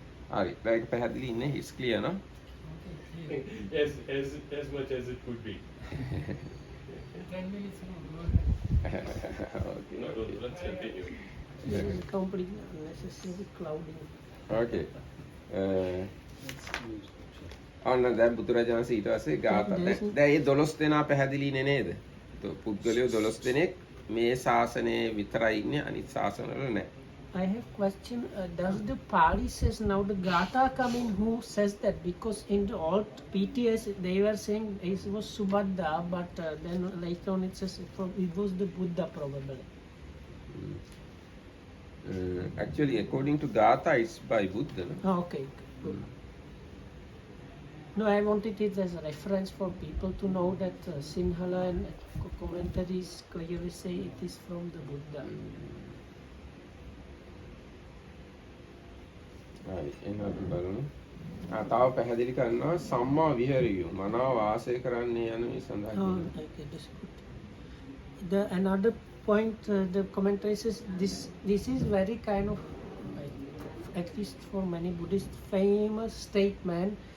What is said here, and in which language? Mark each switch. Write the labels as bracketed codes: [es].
[en] Like Pahadili, it's clear, no? As much as it could be. 10 minutes more. Okay, No, okay. let's continue. This is completely unnecessary clouding. Okay. [si] ඔන්න දැන් බුදුරජාණන් ඊට පස්සේ ගාථා දැන් මේ 12 දෙනා පැහැදිලිනේ නේද? පුද්ගලයෝ 12 දෙනෙක් මේ ශාසනයේ විතරයි ඉන්නේ අනිත් ශාසනවල නැහැ. [en] I have question. Does the Pali says now the Gatha come in? Who says that? Because in the old PTS they were saying it was Subhadra, but then later on it says it was the Buddha probably. Actually, according to Gatha, it's by Buddha. No? Oh, okay. Good. No, I wanted it as a reference for people to know that Sinhala and commentaries clearly say it is from the Buddha. [si] හරි එහෙනම් බලමු. තව පැහැදිලි කරනවා සම්මා විහරියු මනාව වාසය කරන්නේ යන මේ සඳහන් [en] Oh, [si] කරනවා. [en] okay, that's good. The another point the commentary says this is very kind of like, at least for many Buddhists famous statement.